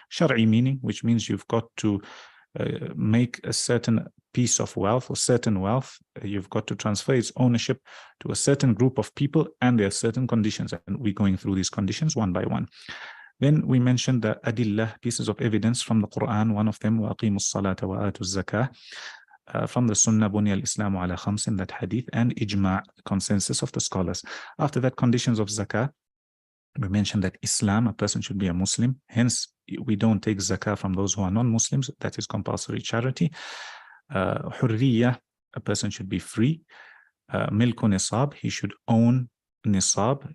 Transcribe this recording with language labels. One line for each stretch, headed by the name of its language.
English: Shar'i meaning, which means you've got to make a certain piece of wealth or certain wealth. You've got to transfer its ownership to a certain group of people, and there are certain conditions. And we're going through these conditions one by one. Then we mentioned the adillah, pieces of evidence from the Quran. One of them,
Arabic: وَأَقِيمُوا الصَّلَاةَ وَآتُوا الزَّكَاةَ.
English: From the Sunnah,
Arabic: Bunya al-Islamu ala khamsin,
English: that hadith, and ijma', consensus of the scholars. After that, conditions of zakah. We mentioned that Islam, a person should be a Muslim. Hence, we don't take zakah from those who are non-Muslims. That is compulsory charity. Hurriya, a person should be free. Milku nisab, he should own nisab.